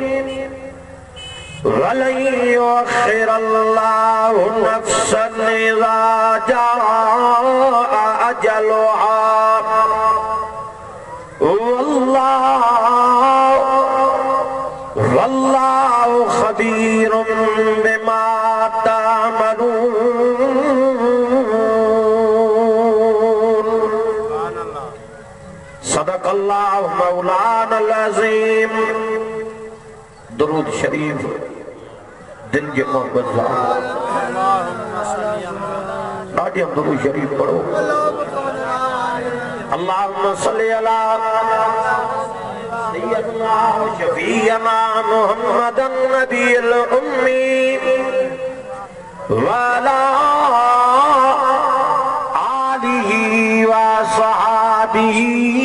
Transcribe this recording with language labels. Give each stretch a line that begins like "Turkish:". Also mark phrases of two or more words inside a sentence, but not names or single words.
Arabic: ولن يؤخر الله نفسا إذا جاء أجلها والله خبير بما تعملون. صدق الله مولانا العظيم.
Sindhi: दुरूद शरीफ दिल जे मोहब्बत सां ॾाढी दुरूद शरीफ पढ़ो।
Arabic: اللهم صل على سيدنا وشفيعنا محمد النبي الأمي وعلى آله وصحبه